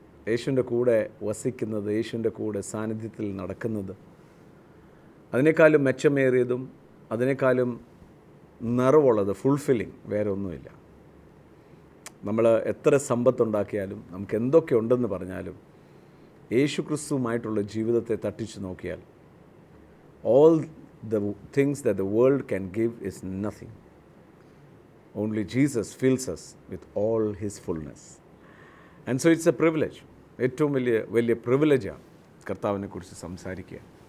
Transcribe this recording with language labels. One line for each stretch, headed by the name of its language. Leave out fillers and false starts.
Malayalam: യേശുവിൻ്റെ കൂടെ വസിക്കുന്നത്, യേശുവിൻ്റെ കൂടെ സാന്നിധ്യത്തിൽ നടക്കുന്നത്, അതിനേക്കാളും മെച്ചമേറിയതും അതിനേക്കാളും നിറവുള്ളത്, ഫുൾഫില്ലിങ് വേറെ ഒന്നുമില്ല. നമ്മൾ എത്ര സമ്പത്തുണ്ടാക്കിയാലും, നമുക്ക് എന്തൊക്കെ ഉണ്ടെന്ന് പറഞ്ഞാലും, യേശു ക്രിസ്തുവുമായിട്ടുള്ള ജീവിതത്തെ തട്ടിച്ചു നോക്കിയാൽ
English: all the things that the world can give is nothing. Only Jesus fills us with all his fullness. And so it's a privilege.
Malayalam: ഏറ്റവും വലിയ പ്രിവിലേജാണ് കർത്താവിനെ കുറിച്ച് സംസാരിക്കുക.